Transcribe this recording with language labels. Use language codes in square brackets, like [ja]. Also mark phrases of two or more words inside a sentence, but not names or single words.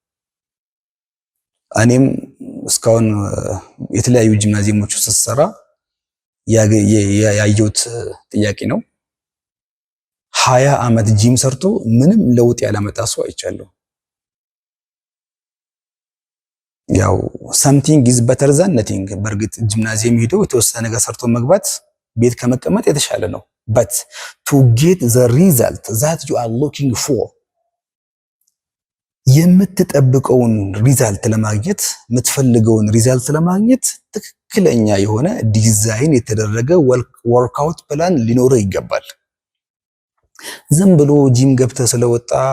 [am] እኔም እስካሁን የተለያዩ ጂምናዚየሞች ውስጥ ስሰራ ያየሁት ጥያቄ ነው። 20 አመት ጂም ሰርቶ ምንም ለውጥ ያላመጣ ሰው አይቻለሁ። ያው [en] something is better than nothing። [am] በእርግጥ ጂምናዚየም ሄዶ የተወሰነ ነገር ሰርቶ መግባት ቤት ከመቀመጥ የተሻለ ነው። [en] but to get the result that you are looking for [am] የምትጠብቀውን ሪዛልት ለማግኘት የምትፈልገውን ሪዛልት ለማግኘት ትክክለኛ የሆነ ዲዛይን የተደረገ ወርክአውት ፕላን ሊኖር ይገባል። ዝም ብሎ ጂም ገብተህ ስለወጣ